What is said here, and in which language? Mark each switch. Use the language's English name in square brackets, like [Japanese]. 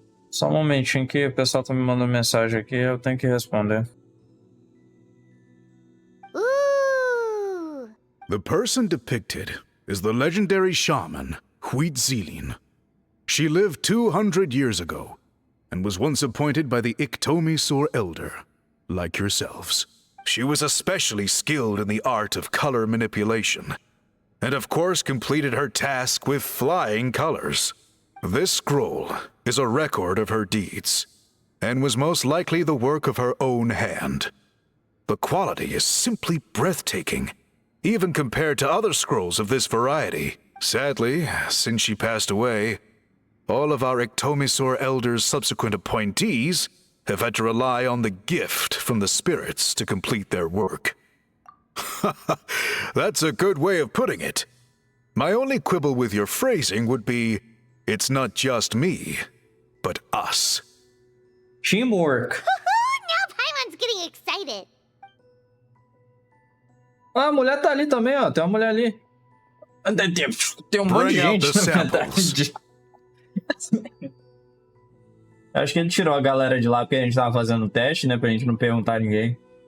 [Portuguese] Só um momentinho que o pessoal tá me mandando mensagem aqui, eu tenho que responder. Ooh. [English] The person depicted is the legendary shaman, Huitzilin. She lived 200 years ago, and was once appointed by the Iktomi-Sur Elder, like yourselves. She was especially skilled in the art of color manipulation, and of course completed her task with flying colors. This scroll is a record of her deeds, and was most likely the work of her own hand. The quality is simply breathtaking, even compared to other scrolls of this variety. Sadly, since she passed away, all of our Iktomi-Sur Elder's subsequent appointees have had to rely on the gift from the spirits to complete their work. That's a good way of putting it. My only quibble with your phrasing would be, it's not just me, but us. Teamwork. Now Paimon's getting excited. [Portuguese] Ah, a mulher tá ali também, ó. Tem uma mulher ali. Tem um monte de [English] Bring out [Portuguese] gente, [English] the [Portuguese] na verdade. Acho que ele tirou a galera de lá porque a gente tava fazendo o teste, né? Pra gente não perguntar a ninguém.